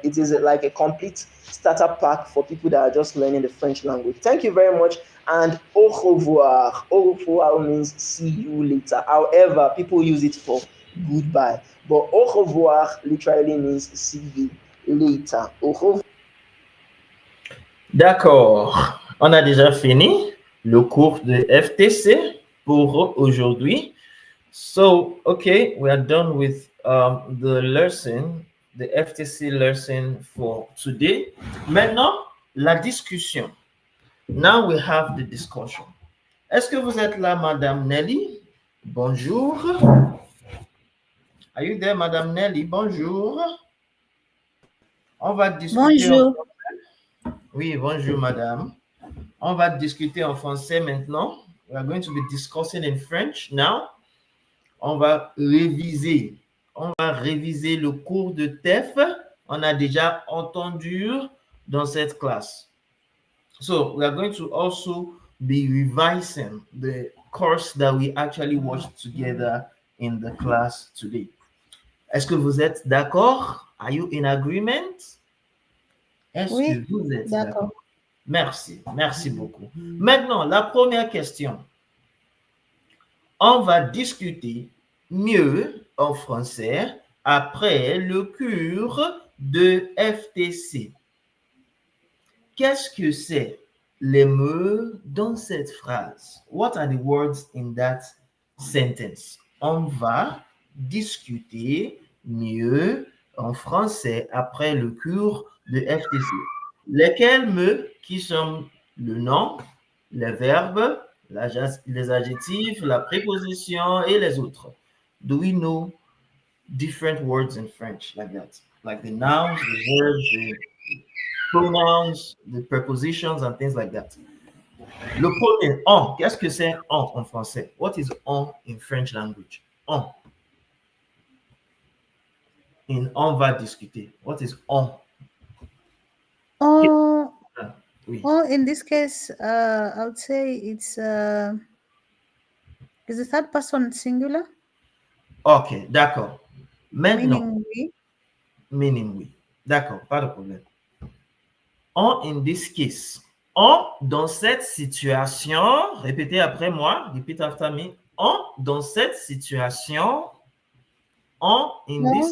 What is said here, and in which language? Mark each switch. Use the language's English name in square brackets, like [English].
[English] It is like a complete starter pack for people that are just learning the French language. Thank you very much, and au revoir. Au revoir means see you later. However, people use it for goodbye, but au revoir literally means see you later. [French] Au revoir. D'accord. On a déjà fini le cours de FTC pour aujourd'hui. [English] So, okay, we are done with the lesson, the FTC lesson for today. [French] Maintenant, la discussion. [English] Now we have the discussion. [French] Est-ce que vous êtes là, Madame Nelly? Bonjour. [English] Are you there, Madame Nelly? [French] Bonjour. On va discuter en... Bonjour. Oui, bonjour, Madame. On va discuter en français maintenant. [English] We are going to be discussing in French now. [French] On va réviser. On va réviser le cours de TEF. On a déjà entendu dans cette classe. [English] So we are going to also be revising the course that we actually watched together in the class today. [French] Est-ce que vous êtes d'accord? [English] Are you in agreement? [French] Est-ce que Oui, vous êtes d'accord. d'accord? Merci, merci beaucoup. Maintenant, la première question. On va discuter mieux en français après le cours de FTC. Qu'est-ce que c'est les mots dans cette phrase? [English] What are the words in that sentence? [French] On va discuter mieux en français après le cours de FTC. Lesquels mots qui sont le nom, les verbes, les adjectifs, la préposition et les autres? [English] Do we know different words in French like that? Like the nouns, the verbs, the pronouns, the prepositions and things like that. [French] Le premier, on. Qu'est-ce que c'est en français? [English] What is on in French language? [French] On. On va discuter. [English] What is on? Oh, [French] Oui. [English] oh, in this case, I would say it's is the third person singular, [French] OK, d'accord. Maintenant, [English] meaning we. meaning oui. [French] D'accord, pas de problème. [English] On in this case. [French] On dans cette situation, répétez après moi, [English] repeat after me. [French] On dans cette situation, [English] on in this